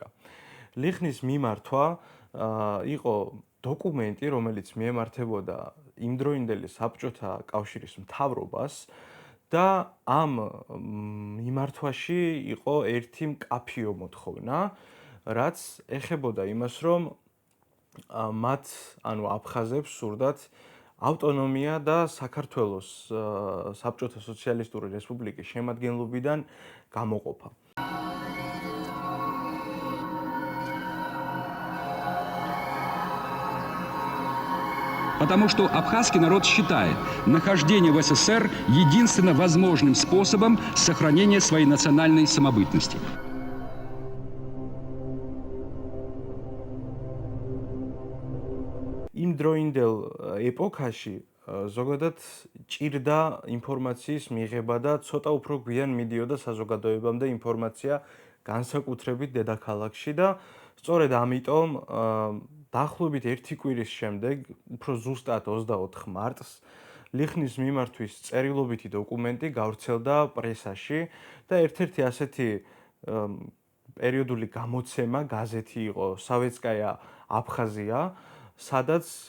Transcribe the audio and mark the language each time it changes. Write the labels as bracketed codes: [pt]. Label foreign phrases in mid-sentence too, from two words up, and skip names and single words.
[ka] ლიხნის მიმართვა იყო დოკუმენტი, რომელიც მიემართებოდა იმდროინდელი საბჭოთა კავშირის მთავრობას და ამ მიმართვაში იყო ერთი მკაფიო მოთხოვნა, რაც ეხებოდა იმას, რომ მათ, ანუ აფხაზებს სურდათ ავტონომია და საქართველოს საბჭოთა სოციალისტური რესპუბლიკის შემადგენლობიდან გამოყოფა. [ru] Потому что абхазский народ считает нахождение в СССР единственно возможным способом сохранения своей национальной самобытности. [ka] იმდროინდელ ეპოქაში ზოგადად ჭირდა ინფორმაციის მიღება და ცოტა უფრო გვიან მიდიოდა საზოგადოებამდე ინფორმაცია განსაკუთრებით დედაქალაქში და სწორედ ამიტომ დაახლოებით 1 კვირის შემდეგ, უფრო ზუსტად 24 მარტს, ლიხნის მიმართვის წერილობითი დოკუმენტი გავრცელდა პრესაში და ერთ-ერთი ასეთი პერიოდული გამოცემა, გაზეთი იყო სავეტსკაია აფხაზია, სადაც